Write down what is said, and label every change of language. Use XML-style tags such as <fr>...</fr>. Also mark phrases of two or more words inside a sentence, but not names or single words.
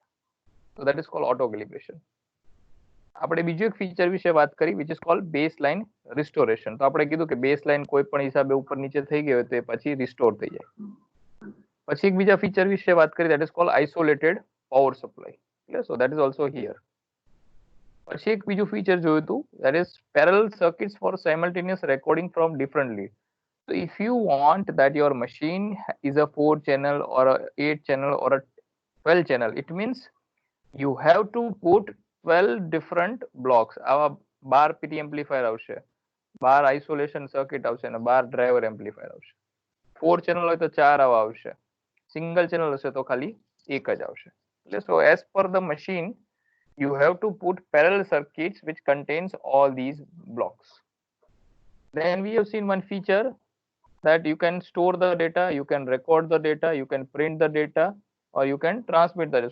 <en>So that is called auto calibration.</en> <gu>આપણે બીજું એક ફીચર વિશે વાત કરી</gu> <en>which is called baseline restoration.</en> <gu>તો આપણે કીધું કે બેઝલાઇન કોઈ પણ હિસાબે ઉપર નીચે થઈ ગયો તો એ પછી રિસ્ટોર થઈ જાય. પછી એક બીજા ફીચર વિશે વાત કરી</gu> <en>that is called isolated power supply. So that is also here.</en> <gu>પછી એક બીજું ફીચર જોયું હતું</gu> <en>that is parallel circuits for simultaneous recording from different lead. So if you want that your machine is a 4 channel or a 8 channel or a 12 channel, it means you have to put 12 different blocks.</en> <gu>આવા 12</gu> <en>PT amplifier</en> <gu>આવશે, 12</gu> <en>isolation circuit</en> <gu>આવશે અને 12</gu> <en>driver amplifier</en> <gu>આવશે. 4 channel હોય તો 4 આવા આવશે,</gu> <en>single channel</en> <gu>હશે તો ખાલી એક જ આવશે.</gu> <en>So as per the machine you have to put parallel circuits which contains all these blocks. Then we have seen one feature that you can store the data, you can record the data, you can print the data, or you can transmit the data.</en>